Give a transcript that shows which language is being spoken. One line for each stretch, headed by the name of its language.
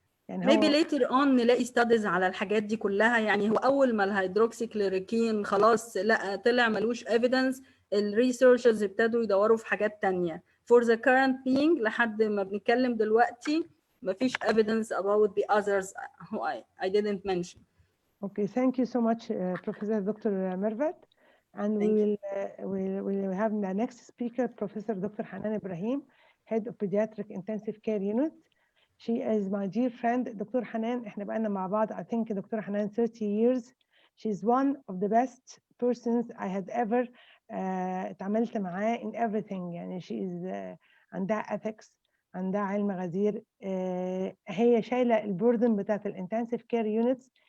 English: maybe later on
Arabic: نلاقي studies على الحاجات دي كلها. يعني هو اول ما الهيدروكسيكلوريكين خلاص لا طلع ملوش evidence، الريسيرشرز ابتدوا يدوروا في حاجات تانية.
English: For the current being
Arabic: لحد ما بنتكلم دلوقتي مفيش
English: evidence about the others who I didn't mention. Okay, thank you so much, Professor Dr. Mervet. And we'll have the next speaker, Professor Dr. Hanan Ibrahim, Head of Pediatric Intensive Care Unit. She is my dear friend, Dr. Hanan.
Arabic: احنا بقالنا مع بعض
English: I think
Arabic: Dr.
English: Hanan 30 years. She's one of the best persons I had ever
Arabic: اتعاملت معاه
English: in everything.
Arabic: يعني
English: she is
Arabic: عندها ethics، عندها علم غزير. هي شايلة البوردن بتاعت الانتنسيف كير يونتس